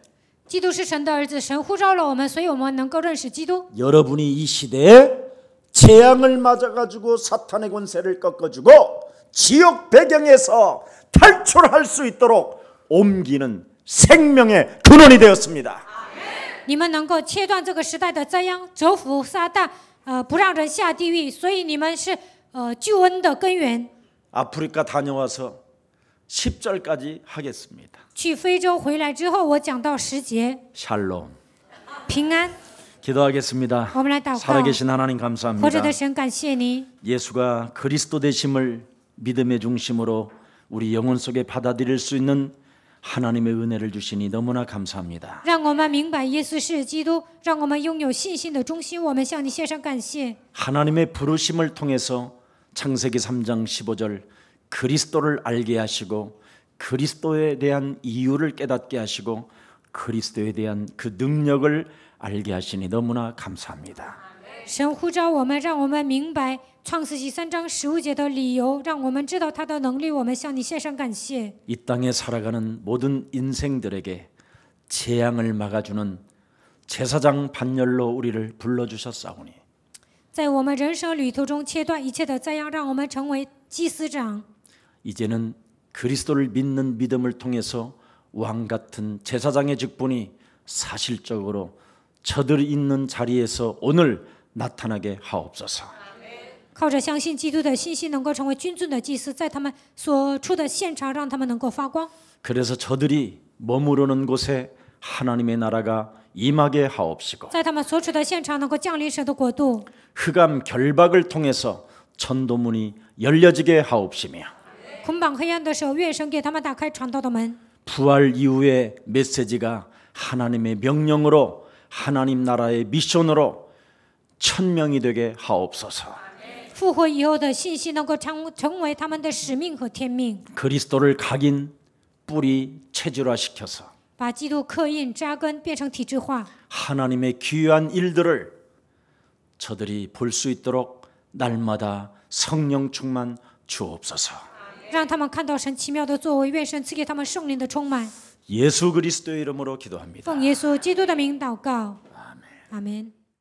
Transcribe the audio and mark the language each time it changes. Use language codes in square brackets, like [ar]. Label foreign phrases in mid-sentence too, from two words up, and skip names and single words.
[zh] 基督是神的儿子，神呼召了我们，所以我们能够认识基督。 [ko] 여러분이 이 시대에 재앙을 맞아가지고 사탄의 권세를 꺾어주고 지옥 배경에서 탈출할 수 있도록 옮기는 생명의 근원이 되었습니다. [zh] 你们能够切断这个时代的灾殃，折服撒旦，不让人下地狱，所以你们是救恩的根源。 [ko] 아프리카 다녀와서 10절까지 하겠습니다. [zh] 去非洲回来之后，我讲到10节， [ko] 샬롬. [zh] 平安。 [ko] 기도하겠습니다. [zh] 我们来祷告。 [ko] 살아계신 하나님 [zh] 活着 [ko] 감사합니다. [zh] 的神，感谢你， [ko] 예수가 그리스도 되심을 믿음의 중심으로 우리 영혼 속에 받아들일 수 있는 하나님의 은혜를 주시니 너무나 감사합니다. [zh] 让我们明白耶稣是基督，让我们拥有信心的中心。我们向你献上感谢。 [ko] 하나님의 부르심을 통해서 창세기 3장 15절 그리스도를 알게 하시고 그리스도에 대한 이유를 깨닫게 하시고 그리스도에 대한 그 능력을 알게 하시니 너무나 감사합니다. [zh] 神呼召我们，让我们明白创世纪3章15节的理由，让我们知道他的能力。我们向你献上感谢。 [ko] 이 땅에 살아가는 모든 인생들에게 재앙을 막아주는 제사장 반열로 우리를 불러주셨사오니 [zh] 在我们人生旅途中切断一切的灾殃，让我们成为祭司长。 [ko] 이제는 그리스도를 믿는 믿음을 통해서 왕 같은 제사장의 직분이 사실적으로 저들이 있는 자리에서 오늘 나타나게 하옵소서. [zh] 靠着相信基督的信心，能够成为君尊的祭司，在他们所处的现场，让他们能够发光。 [ko] 그래서 저들이 머무르는 곳에 하나님의 나라가 임하게 하옵시고 [zh] 在他们所处的现场，能够降临神的国度。 [ko] 흑암 결박을 통해서 전도문이 열려지게 하옵시며 [zh] 捆绑黑暗的手，愿神给他们打开传道的门。 [ko] 부활 이후의 메시지가 하나님의 명령으로 하나님 나라의 미션으로 천명이 되게 하옵소서. [zh] 复活以后的信息能够成为他们的使命和天命， [ko] 그리스도를 각인 뿌리 체질화시켜서 [zh] 把基督刻印扎根，变成体制化。 [ko] 하나님의 귀한 일들을 저들이 볼 수 있도록 날마다 성령 충만 주옵소서. [zh] 让他们看到神奇妙的作为，愿神赐给他们圣灵的充满。 [ko] 예수 그리스도의 이름으로 기도합니다. [zh] 奉耶稣基督的名祷告，阿门。